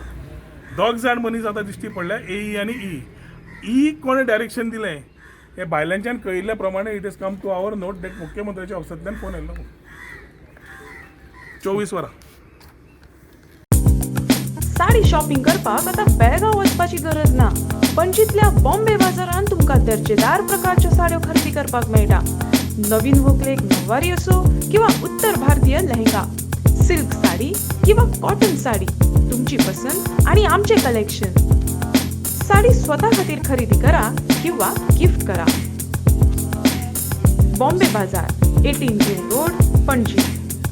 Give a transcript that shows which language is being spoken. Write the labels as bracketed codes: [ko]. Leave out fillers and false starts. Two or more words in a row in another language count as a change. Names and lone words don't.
[kok] 2 जाण मनीस आतां दिश्टी पडल्या, AE आनी ई कोणें डायरेक्शन दिलें हे भायल्यांच्यान कळिल्ल्या प्रमाणे [en] it is come to our note that [kok] मुख्यमंत्र्याच्या ऑफिसांतल्यान फोन येयल्लो. 24 वरां. साडी शॉपिंग करपाक आता बेळगांव वचपाची गरज ना. पणजीतल्या बॉम्बे बाजारात तुमकां दर्जेदार प्रकारच्या साड्यो खरेदी करपाक मेळटा. नवीन व्हंकलेक नववारी असो किंवा उत्तर भारतीय लेहंगा, सिल्क साडी किंवा कॉटन साडी, तुमची पसंत आणि आमचे कलेक्शन. साडी स्वतः खातीर खरेदी करा किंवा गिफ्ट करा. बॉम्बे बाजार, 18 जेल रोड, पणजी.